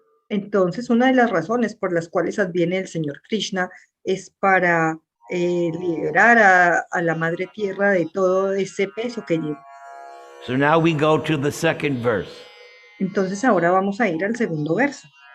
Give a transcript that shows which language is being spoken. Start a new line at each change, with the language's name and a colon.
Spanish: Entonces, una de las razones por las cuales adviene el Señor Krishna es para liberar a la Madre Tierra de todo ese peso que lleva.
English: So now we go to the second verse.
Spanish: Entonces, ahora vamos a ir al segundo verso.